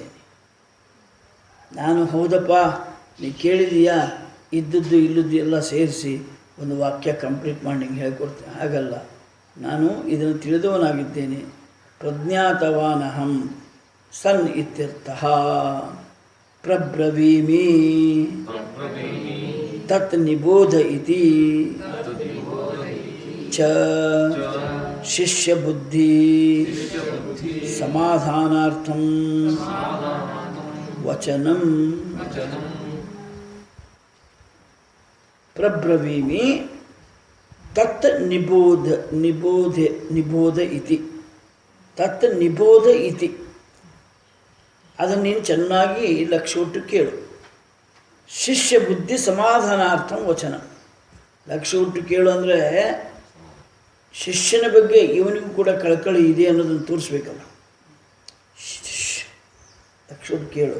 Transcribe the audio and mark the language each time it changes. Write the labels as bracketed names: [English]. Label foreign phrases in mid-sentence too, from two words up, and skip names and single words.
[Kannada] ನಾನು ಹೌದಪ್ಪ ನೀ ಕೇಳಿದೀಯಾ, ಇದ್ದದ್ದು ಇಲ್ಲದ್ದು ಎಲ್ಲ ಸೇರಿಸಿ ಒಂದು ವಾಕ್ಯ ಕಂಪ್ಲೀಟ್ ಮಾಡಿ ನಿಂಗೆ ಹೇಳ್ಕೊಡ್ತೇನೆ. ಹಾಗಲ್ಲ, ನಾನು ಇದನ್ನು ತಿಳಿದವನಾಗಿದ್ದೇನೆ. [Sanskrit] ಪ್ರಜ್ಞಾತವಾನಹಂ ಸನ್ ಇತ್ಯರ್ಥಃ. ಪ್ರಬ್ರವೀಮಿ ತತ್ ನಿಬೋಧ ಇತಿ ಚ ಶಿಷ್ಯಬುದ್ಧಿ ಸಮಾಧಾನಾರ್ಥಂ ವಚನಂ. ಪ್ರಬ್ರವೀಮಿ ತತ್ ನಿಬೋಧ ಇತಿ. ತತ್ ನಿಬೋಧ ಇತಿ, [Kannada] ಅದನ್ನು ನೀನು ಚೆನ್ನಾಗಿ ಲಕ್ಷ್ಯವಿಟ್ಟು ಕೇಳು. [Sanskrit] ಶಿಷ್ಯ ಬುದ್ಧಿ ಸಮಾಧಾನಾರ್ಥಂ ವಚನ. [Kannada] ಲಕ್ಷ ಹುಟ್ಟು ಕೇಳು ಅಂದರೆ ಶಿಷ್ಯನ ಬಗ್ಗೆ ಇವನಿಗೂ ಕೂಡ ಕಳಕಳಿ ಇದೆ ಅನ್ನೋದನ್ನು ತೋರಿಸ್ಬೇಕಲ್ಲ. ಲಕ್ಷ ಹುಟ್ಟು ಕೇಳು.